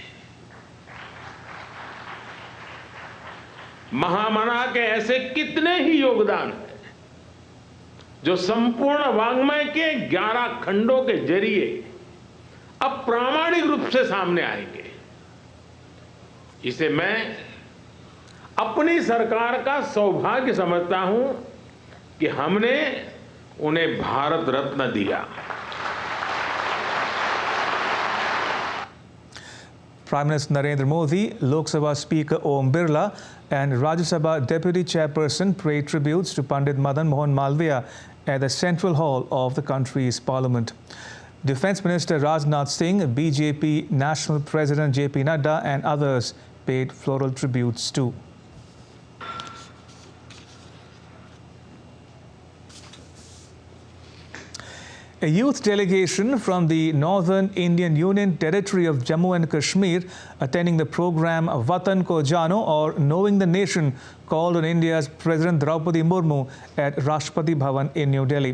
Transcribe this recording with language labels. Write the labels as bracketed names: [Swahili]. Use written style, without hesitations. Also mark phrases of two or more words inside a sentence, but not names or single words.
[Hindi] महामना के ऐसे कितने ही योगदान हैं जो संपूर्ण वाङ्मय के 11 खंडों के जरिए अब प्रामाणिक रूप से सामने आएंगे। इसे मैं अपनी सरकार का सौभाग्य समझता हूं कि हमने उन्हें भारत रत्न दिया। [English] Prime Minister Narendra Modi, Lok Sabha Speaker Om Birla and Rajya Sabha Deputy Chairperson paid tributes to Pandit Madan Mohan Malviya at the Central Hall of the country's Parliament. Defence Minister Rajnath Singh, BJP National President JP Nadda and others paid floral tributes too. A youth delegation from the Northern Indian Union Territory of Jammu and Kashmir attending the program Watan Ko Jano, or Knowing the Nation, called on India's President Draupadi Murmu at Rashtrapati Bhavan in New Delhi.